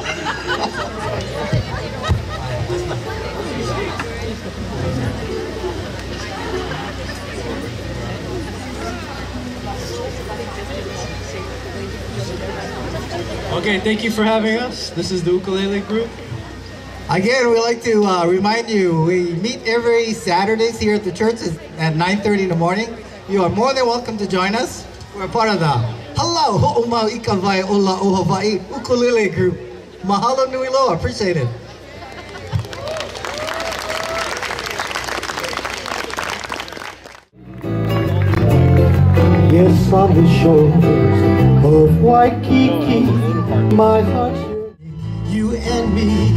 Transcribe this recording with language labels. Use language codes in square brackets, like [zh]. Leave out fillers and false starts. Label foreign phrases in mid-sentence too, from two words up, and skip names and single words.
[en] Okay, thank you for having us. This is the ukulele group. Again, we'd like to remind you, we meet every Saturdays here at the church at 9:30 in the morning. You are more than welcome to join us. We're part of the Halau, Ho'omau Ikawai Ola o Hawaii ukulele group. [haw] Mahalo nui loa, [en] appreciate it. Yes, on the shoulders of Waikiki, my heart. You and me.